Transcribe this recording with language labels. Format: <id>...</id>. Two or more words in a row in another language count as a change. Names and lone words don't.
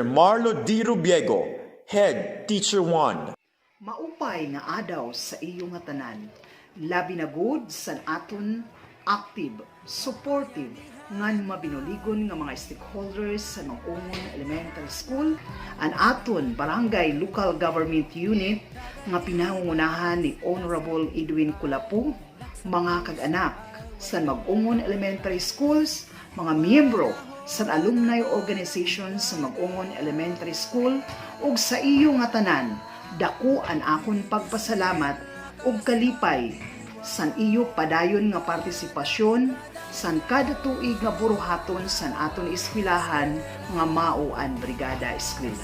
<en>Marlo D. Rubiego, Head Teacher 1.</en> <war>Maupay nga adaw sa iyo nga tanan, labi na good san aton</war> <en>active, supportive,</en> <war>ngan mabinuligon nga mga stakeholders sa Mag-Ungon Elementary School, an aton barangay</war> <en>local government unit</en> <war>nga pinangungunahan ni Honorable Edwin Culapu, mga kag-anak sa Mag-Ungon Elementary Schools, mga miyembro sa alumni organization sa Mag-Ungon Elementary School, ug sa iyo nga tanan, dako an akon pagpasalamat ug kalipay san iyo padayon nga partisipasyon san kada tuig nga buruhaton san aton eskwelahan nga mao an Brigada Eskwela.</war>